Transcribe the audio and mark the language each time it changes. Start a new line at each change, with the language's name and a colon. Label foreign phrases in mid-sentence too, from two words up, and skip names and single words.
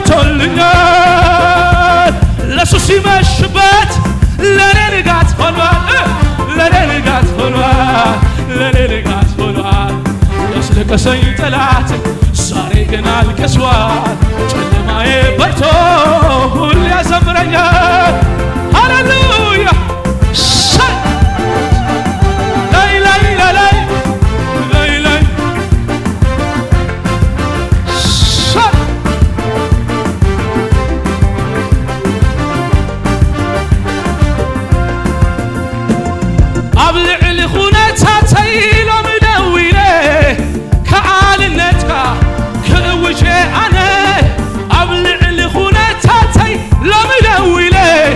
Amharic: መቶልኛል ኢየሱስ ሲመሽበት ለኔ ንጋት ሆኗል ለኔ ንጋት ሆኗል ለኔ ንጋት ሆኗል ያስለቀሰኝ ጠላት ዛሬ ግን አልቅሷል ጨለማዬ በርቶ ሁሌ ያዘምረኛል ሃሌሉያ ላይ ላይ ላይ ላይ
Tigrinya: ላይ ኣብ ልዕሊ ኩነታተይ ሎሚ ደው ኢለ ከዓልነትካ ክእውጀ ኣነ ኣብ ልዕሊ ኩነታተይ ሎሚ ደው ኢለ